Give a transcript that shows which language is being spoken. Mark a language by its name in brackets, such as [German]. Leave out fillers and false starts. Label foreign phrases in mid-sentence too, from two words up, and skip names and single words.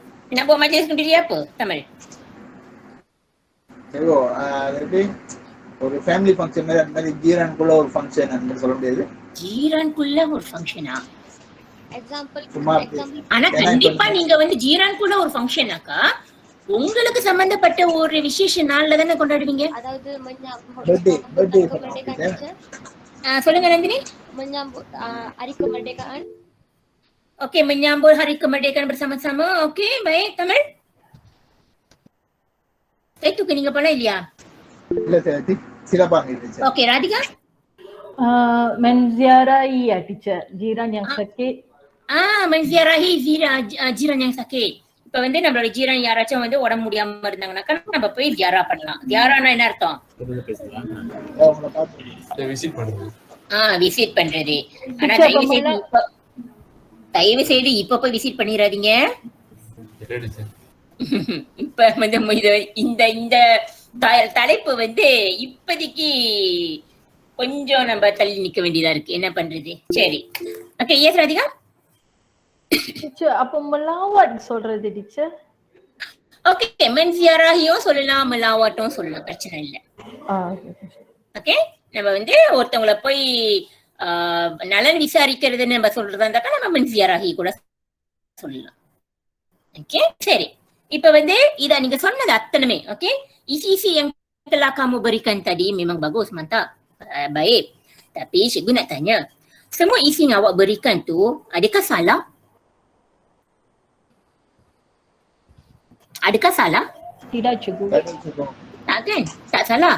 [Malay] Nak buat majlis kenduri apa, Tamal? [Tamil] சரி எப்படி ஒரு [English] family function [Tamil] மாதிரி அந்த மாதிரி ஜீரனுக்குள்ள ஒரு ஃபங்க்ஷன் அந்த மாதிரி சொல்ல முடியாது. ஜீரான்குள்ள ஒரு ஃபங்க்ஷனா? Example. சும்மா ஆனா கண்டிப்பா நீங்க வந்து ஜீரான்குள்ள ஒரு ஃபங்க்ஷனாக்கா உங்களுக்கு சம்பந்தப்பட்ட ஒரு விசேஷ நாள்ல தானே கொண்டாடுவீங்க. அதாவது birthday [Malay] kemerdekaan teacher. [Tamil] சொல்லுங்க நந்தினி. [Malay] Menyambut hari kemerdekaan. Okey, menyambut hari kemerdekaan bersama-sama. Okey, baik Tamal. Itu ke [Tamil] நீங்க பண்ண இல்லையா? [Malay] இல்ல சார் சிறப்பாக இருந்துச்சு. Okey, Radhika. Menziarahi ya teacher, jiran yang sakit. Menziarahi jiran yang sakit. [Tamil] இப்ப வந்து நம்மளோட ஜீரன் யாராச்சும் வந்து உடம்பு முடியாம இருந்தாங்கன்னாக்கா நம்ம போய் தியாரா பண்ணலாம். தியாரானா என்ன அர்த்தம்? விசிட் பண்ணுறது. விசிட் பண்றது. ஆனா தயவு செய்து இப்ப போய் விசிட் பண்ணிடாதீங்க. இப்ப வந்து இந்த தலைப்பு வந்து இப்போதைக்கு கொஞ்சம் நம்ம தள்ளி நிக்க வேண்டியதா இருக்கு. என்ன பண்றது? சரி, ஓகே. எஸ் ராதிகா. [Malay] Teacher, apa melawat சொல்றது teacher? [Tamil] ஓகே, menziarahiயும் சொல்லலாம், melawatடும் சொல்லலாம், பிரச்சனை இல்ல. ஓகே, நம்ம வந்து ஒருத்தவங்கள போய் நலன் விசாரிக்கிறதுன்னு நம்ம சொல்றதா இருந்தாக்கா நம்ம menziarahi கூட சொல்லலாம். ஓகே, சரி. இப்ப வந்து இத நீங்க சொன்னது அத்தனைமே ஓகே. [Malay] Isi-isi yang telah kamu berikan tadi memang bagus, mantap, baik. Tapi cikgu nak tanya, semua isi yang awak berikan tu adakah salah? Adakah salah? Tidak cikgu. Tak kan? Tak salah.